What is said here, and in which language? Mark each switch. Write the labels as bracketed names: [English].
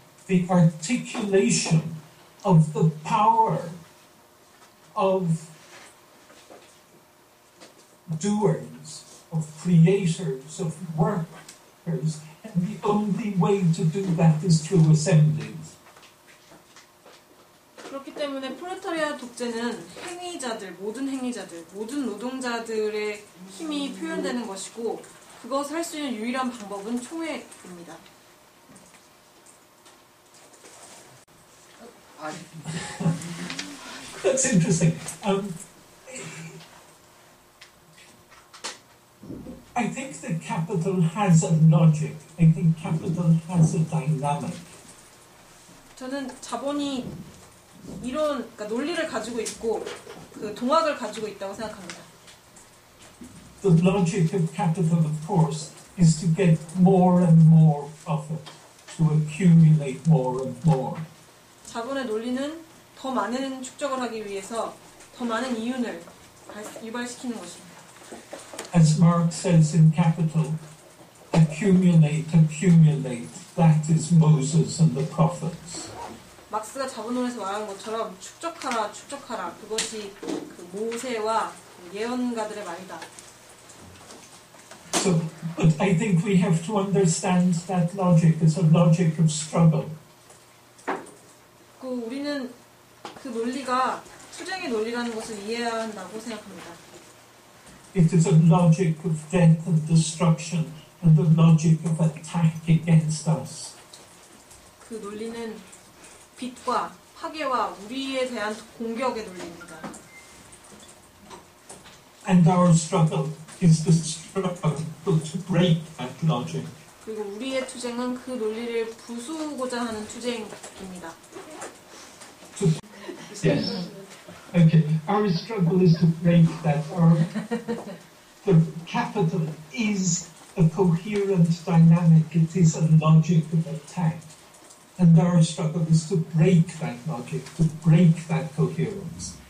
[English] the articulation of the power of doers, of creators, of workers, and the only way to do that is through assemblies. [Korean] 그렇기 때문에 프롤레타리아 독재는 행위자들, 모든 노동자들의 힘이 표현되는 것이고 그것을 할 수 있는 유일한 방법은 총회입니다. [English] That's interesting. I think that capital has a logic. I think capital has a dynamic. [Korean] 저는 자본이 이런 그러니까 논리를 가지고 있고 그 동학을 가지고 있다고 생각합니다. [English] The logic of capital, of course, is to get more and more profit, to accumulate more and more. [Korean] 자본의 논리는 더 많은 축적을 하기 위해서 더 많은 이윤을 유발시키는 것입니다. [English] As Marx says in Capital, accumulate, that is Moses and the prophets. [Korean] 막스가 자본론에서 말하는 것처럼 축적하라, 그것이 그 모세와 그 예언가들의 말이다. [English] So, but I think we have to understand that logic as a logic of struggle. [Korean] 그 우리는 그 논리가 투쟁의 논리라는 것을 이해해야 한다고 생각합니다. [English] It is a logic of death and destruction and a logic of attack against us. [Korean] 그 논리는 빛과 파괴와 우리에 대한 공격의 논리입니다. [English] And our struggle is the struggle to break that logic. [Korean] 그리고 우리의 투쟁은 그 논리를 부수고자 하는 투쟁입니다. [English] Yes. Okay. Our struggle is to break that. The capital is a coherent dynamic. It is a logic of attack. And our struggle is to break that logic, to break that coherence.